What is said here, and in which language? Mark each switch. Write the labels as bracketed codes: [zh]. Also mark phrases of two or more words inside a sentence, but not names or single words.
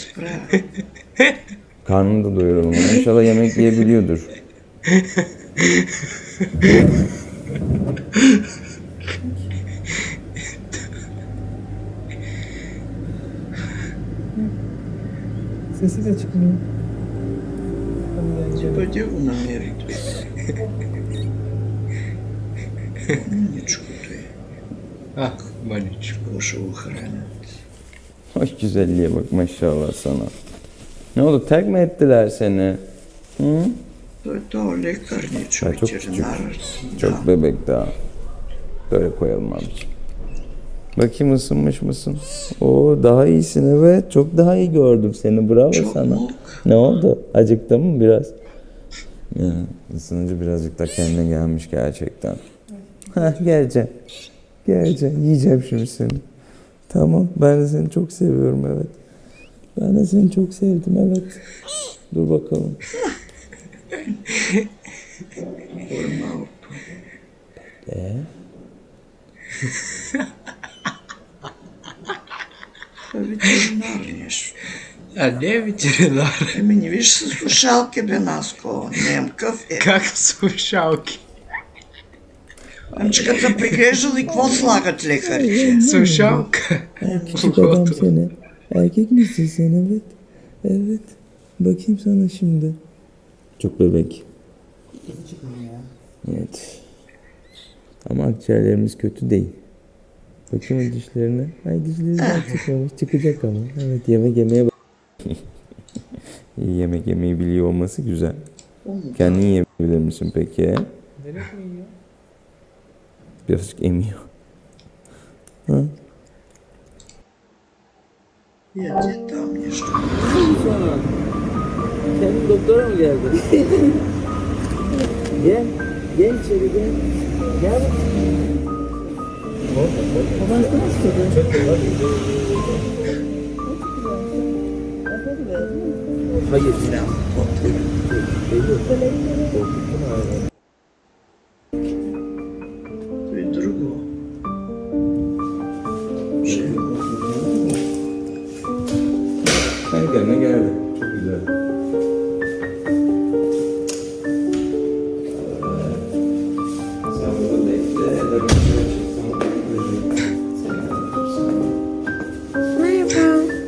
[tr] Karnını da doyuralım. İnşallah yemek yiyebiliyordur. Sesi de çıkmıyor. [bg] Пойди го намери. Мъничко той. Мъничко. Ще го хранят. [tr] Hoş güzelliğe bak maşallah sana. Ne oldu, terk mi ettiler seni? Hı? [bg] То лекарничо, [tr] Ha, çok küçük. [bg] ветеринар. [tr] Çok bebek daha. Böyle koyalım abiciğim. Bakayım ısınmış mısın? Oo, daha iyisin, evet. Çok daha iyi gördüm seni. Bravo sana. Ne oldu? Acıktın mı biraz? Ya, ısınınca birazcık da kendine gelmiş gerçekten. Heh, geleceğim. Geleceğim. Yiyeceğim şimdi seni. Tamam. Ben de seni çok seviyorum, evet. Ben de seni çok sevdim, evet. Dur bakalım. [bg] Ветеринар нещо. А не ветеринар. Еми не виж с слушалки бе Наско. Немкъв е. Как слушалки? Ами като са приглеждали, какво слагат лекарите? Слушалка. [tr] Küçük adam seni. Erkek misin sen? Evet. Evet. Bakayım sana şimdi. Çok bebek. Evet. Ama akciğerlerimiz kötü değil. Bakayım dişlerine. Ay dişleri daha çıkmamış. Çıkacak ama. Evet, yemek yemeye İyi, yemek yemeyi biliyor olması güzel. Kendin yiyebilir misin peki? Demek mi yiyor? Birazcık emiyor. Ha? [bg] Я не там нещо. [tr] Kendin doktora mı geldin? Gel. Gel içeri gel. Gel. Baban sana istedi. Hayır. [bg] И друго. [tr] Kendine geldi. Çok güzel. Sen burada bekle. Merhaba.